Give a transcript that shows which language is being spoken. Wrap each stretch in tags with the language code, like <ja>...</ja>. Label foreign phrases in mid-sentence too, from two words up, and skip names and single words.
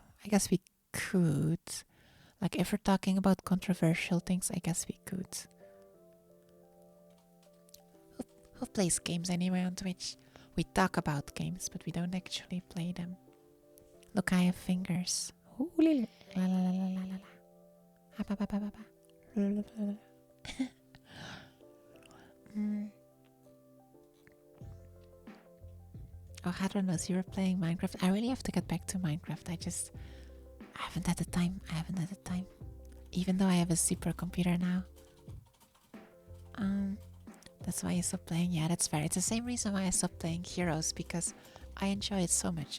<en>I guess we could. Like, if we're talking about controversial things, I guess we could. Who plays games anyway on Twitch? We talk about games, but we don't actually play them. Look, I have fingers. Ooh, la la la la la la. Ha ba ba ba ba ba. Oh, Hadronos, you were playing Minecraft. I really have to get back to Minecraft. I haven't had the time. Even though I have a super computer now. That's why I stopped playing. Yeah, that's fair. It's the same reason why I stopped playing Heroes, because I enjoy it so much.</en>